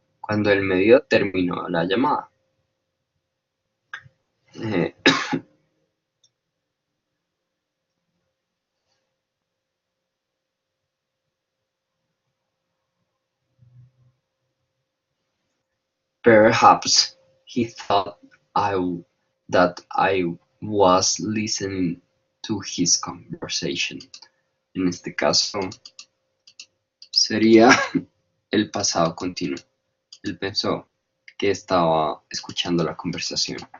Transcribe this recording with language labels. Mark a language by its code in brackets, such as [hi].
[es] Cuando él me vio, terminó la llamada. [en] Eh, Perhaps he thought that I was listening to his conversation. [es] En este caso sería el pasado continuo. Él pensó que estaba escuchando la conversación.